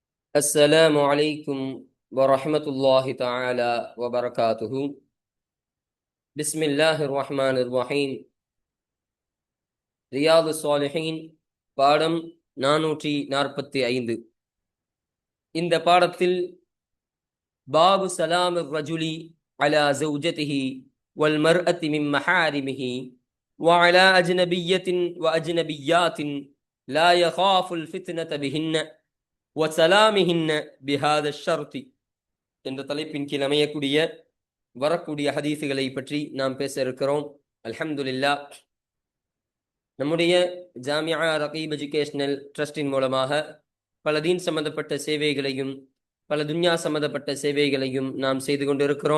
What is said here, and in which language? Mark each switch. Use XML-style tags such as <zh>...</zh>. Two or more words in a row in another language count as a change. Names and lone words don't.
<ar>السلام عليكم ورحمة الله تعالى وبركاته. بسم الله الرحمن الرحيم.</ar> <ta>ரியாது சாலிஹீன் பாடம் 445. இந்த பாடத்தில்</ta> <ar>باب سلام رجل على زوجته والمرأة من محارمه وعلى أجنبية وأجنبيات لا يخاف الفتنة بهن وسلامهن بهذا الشرط</ar> <ta>என்ற தலைப்பின் கீழ் அமையக்கூடிய வரக்கூடிய ஹதீஸுகளை பற்றி நாம் பேச இருக்கிறோம். அல்ஹம்துலில்லாஹ். நம்முடைய ஜாமியா ரகீப் எஜுகேஷனல் ட்ரஸ்டின் மூலமாக பல தீன் சம்பந்தப்பட்ட சேவைகளையும் பல துன்யா சம்பந்தப்பட்ட சேவைகளையும் நாம் செய்து கொண்டிருக்கிறோம்.</ta>